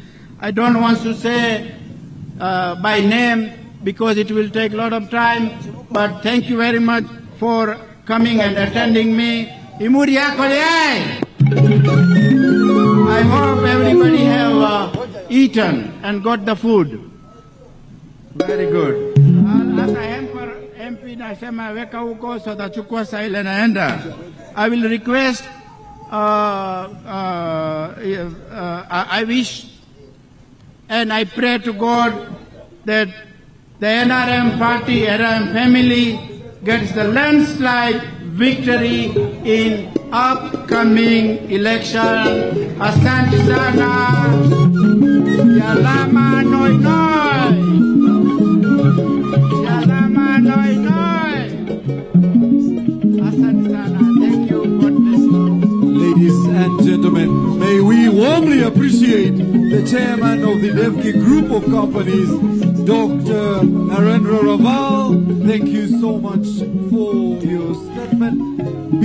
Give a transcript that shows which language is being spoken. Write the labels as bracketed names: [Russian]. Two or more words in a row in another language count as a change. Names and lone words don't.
[English] I don't want to say by name because it will take a lot of time, but thank you very much for coming and attending me. I hope everybody have eaten and got the food. Very good. [Swahili] MP nasema weka huko so tachukua saa ile naenda. [English] I will request, I wish and I pray to God that the NRM party, NRM family gets the landslide victory in upcoming election. [Swahili] Asante sana. Yalama noi noi. Yalama noi noi. Asante sana. [English] Thank you. God bless you. Ladies and gentlemen, may we warmly appreciate the chairman of the Devki Group of Companies, Dr. Narendra Raval. Thank you so much for your statement.